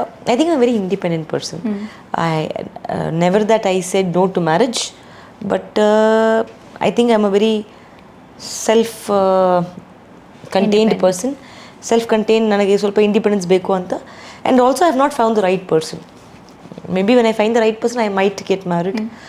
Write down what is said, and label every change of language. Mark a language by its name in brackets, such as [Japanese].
[English] I think I'm a very independent person. I never that I said no to marriage, but I think I'm a very self-contained person. [Kannada] Self-contained, ನನಗೆ ಸ್ವಲ್ಪ independence ಬೇಕು ಅಂತ. [English] And also I have not found the right person. Maybe when I find the right person, I might get married.